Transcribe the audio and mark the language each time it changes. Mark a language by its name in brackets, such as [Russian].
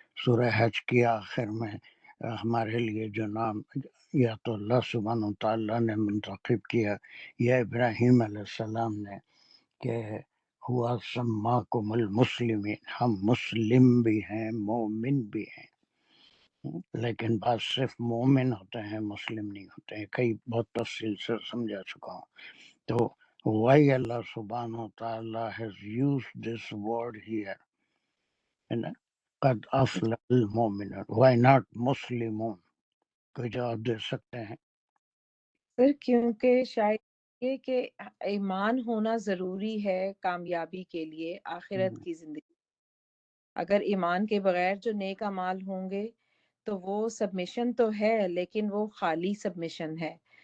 [Urdu] سورہ حج کی آخر میں ہمارے لیے جو نام یا تو اللہ سبحانہ و تعالیٰ نے منتخب کیا یا ابراہیم علیہ السلام نے کہ [Arabic] ہوا سماکم المسلمین، [Urdu] ہم مسلم بھی ہیں مومن بھی ہیں. لیکن بعض صرف مومن ہوتے ہیں مسلم نہیں ہوتے ہیں، کئی بہت تفصیل سے سمجھا چکا ہوں. [English] تو why Allah subhanahu wa ta'ala has used this word here, [Arabic] قد افلح المؤمنون, [English] why not مسلمون؟ [Urdu] کوئی جواب دے سکتے ہیں؟ سر کیونکہ شاید یہ کہ ایمان ہونا ضروری ہے کامیابی کے لیے آخرت کی زندگی. اگر ایمان کے بغیر جو نیک اعمال ہوں گے تو وہ سبمیشن تو ہے لیکن وہ خالی سبمیشن ہے.